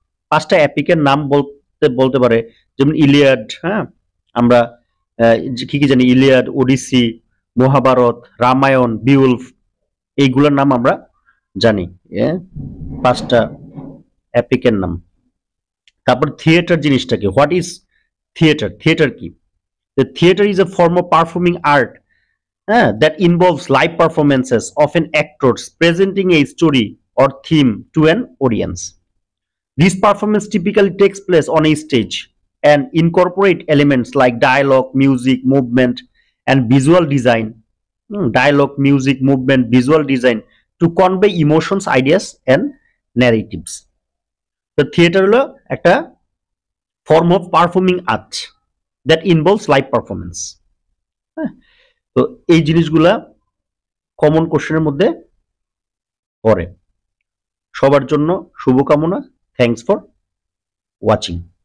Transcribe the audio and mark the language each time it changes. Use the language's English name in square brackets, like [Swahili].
[Bangla] পাঁচটা এপিকের নাম বলতে বলতে পারে, যেমন ইলিয়াড, হ্যাঁ, আমরা কি কি জানি, ইলিয়াড, ওডিসি, মহাভারত, রামায়ণ, বিউলফ, এইগুলোর নাম আমরা জানি, পাঁচটা এপিকের নাম। তারপর থিয়েটার জিনিসটা কি? [English] What is theatre? [Bangla] থিয়েটার কি? [English] The theater is a form of performing art that involves live performances of an actors presenting a story or theme to an audience. This performance typically takes place on a stage and incorporate elements like dialogue, music, movement, and visual design. Dialogue, music, movement, visual design to convey emotions, ideas, and narratives. The theater [Bangla] হলো একটা [English] form of performing art that involves live performance. [Bangla] তো এই জিনিসগুলা common কোশ্চেনের মধ্যে পড়ে। সবার জন্য শুভকামনা। [English] Thanks for watching.